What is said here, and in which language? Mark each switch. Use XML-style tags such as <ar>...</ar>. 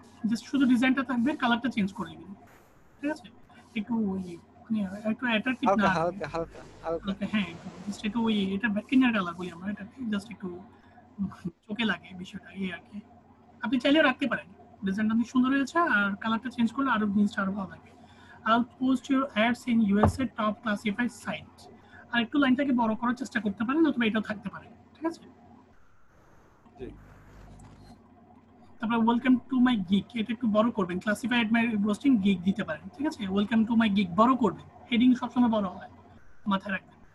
<bn>Just শুধু ডিজাইনটা থাকবে, কালারটা চেঞ্জ করে দিবেন, ঠিক আছে? একটু একটু অ্যাট্রাকটিভ না, হালকা হালকা হালকা, হ্যাঁ, জাস্ট একটু এটা ব্যাকিনিয়ার কালার বলি আমরা, এটা জাস্ট একটু চোখে লাগে বিষয়টা, এই আর কি। আপনি চাইলে রাখতে পারেন, ডিজাইনটা অনেক সুন্দর হয়েছে, আর কালারটা চেঞ্জ করলে আরো জিনিসটা আরো ভালো লাগবে।</bn> <en>I'll post your ads in USA top classified site.</en> <bn>আর একটু লাইনটাকে বড় করার চেষ্টা করতে পারেন, অথবা এটাও থাকতে পারে, ঠিক আছে? তারপর ওয়েলকাম টু মাই গিগ, এটা একটু বড় করবেন, ক্লাসিফাইড মাই পোস্টিং গিগ দিতে পারেন, ঠিক আছে? ওয়েলকাম টু মাই গিগ বড় করবেন, হেডিং সবসময় বড় হয়, মাথায় রাখবেন।</bn>